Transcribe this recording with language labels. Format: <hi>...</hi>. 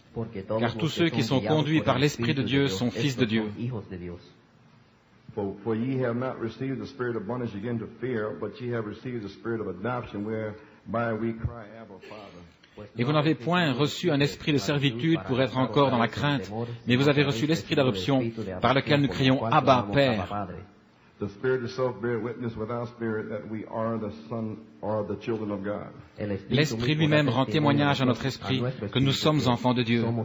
<fr>Car tous ceux qui sont conduits par l'Esprit de Dieu sont fils de Dieu.</fr> <en>For ye have not received the spirit of bondage again to fear, but ye have received the spirit of adoption, whereby we cry, Abba, Father.</en> <fr>Et vous n'avez point reçu un esprit de servitude pour être encore dans la crainte, mais vous avez reçu l'esprit d'adoption par lequel nous crions Abba, Père.</fr> <en>The Spirit itself bear witness with our spirit that we are the son or the children of God.</en> <fr>L'Esprit lui-même rend témoignage à notre esprit que nous sommes enfants de Dieu.</fr>